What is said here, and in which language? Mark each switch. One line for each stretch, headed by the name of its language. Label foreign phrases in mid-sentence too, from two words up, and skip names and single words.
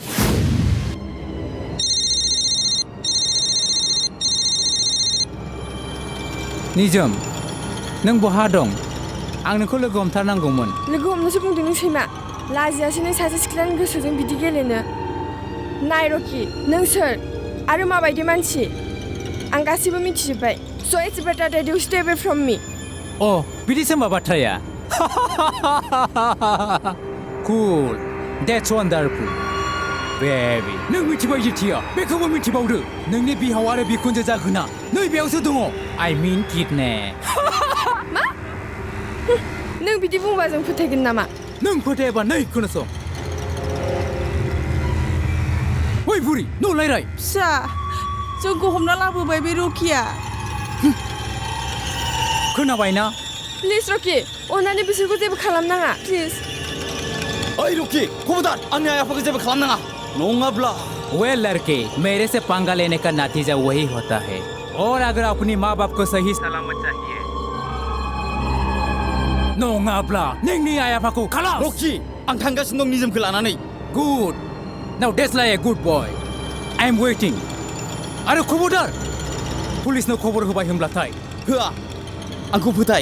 Bodo: निजोम नों बहा दं आं नोंखौ लोगो हमथारनांगौमोन लोगो हमनोसो बुंदों नों सैमा लाजियासै नों सासे सिख्लानि गोसोजों बिदि गेलेनो नाय रकि नों सोर आरो माबायदि मानसि आं गासैबो मिथिजोब्बाय
English: so it's better that you stay away from me
Bodo: अ बिदिसो मा बाथ्राया
English: cool that's wonderful baby
Bodo: नों मिथिबाय जेथिया बेखौबो मिथिबावदो नोंनि बिहाव आरो बिखुनजो जागोना नै बेयावसो दङ
English: I mean kidnap
Bodo: मा नों बिदि बुंबा जों फोथायगोन नामा नों फोथायाबा नै खोनासं ओइ बुरि न' लायराय फिसा जोंखौ हमना लाबोबाय बे रकिया खोनाबाय ना प्लिज रकि अन्नानै बिसोरखौ जेबो खालामनाङा प्लिज ओइ रकि खबरदार आंनि आइ आफाखौ जेबो खालामनाङा नङाब्ला
Hindi: वे लड़के मेरे से पंगा लेने का नतीजा वही होता है और अगर अपनी माँ बाप को सही सलामत चाहिए
Bodo: नङाब्ला नोंनि आइ आफाखौ खालाम रकि आं थांगासिनो दं निजोमखौ लानानै
English: good now that's like a good boy I am waiting
Bodo: आरो खबरदार पुलिसनो खबर होबाय होनब्लाथाय होआ आंखौ फोथाय